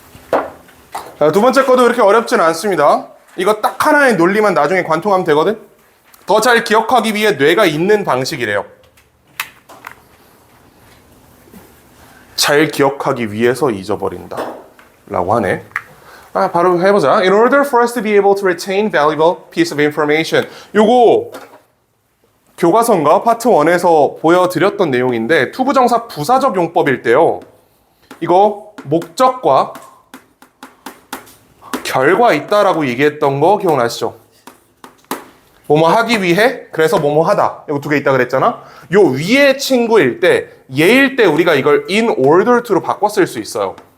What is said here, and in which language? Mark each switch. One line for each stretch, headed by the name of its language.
Korean: 자, 2번째 거도 이렇게 어렵진 않습니다. 이거 딱 하나의 논리만 나중에 관통하면 되거든. 더 잘 기억하기 위해 뇌가 있는 방식이래요. 잘 기억하기 위해서 잊어버린다 라고 하네. 바로 해보자.
English: In order for us to be able to retain valuable piece of information.
Korean: 요거 교과서인가 파트 1에서 보여드렸던 내용인데 투부정사 부사적 용법일 때요. 이거 목적과 결과 있다라고 얘기했던 거 기억나시죠? 뭐뭐 하기 위해, 그래서 뭐뭐 하다. 이거 2개 있다 그랬잖아? 요 위에 친구일 때, 얘일 때 우리가 이걸
English: in order to
Korean: 로 바꿔 쓸 수 있어요.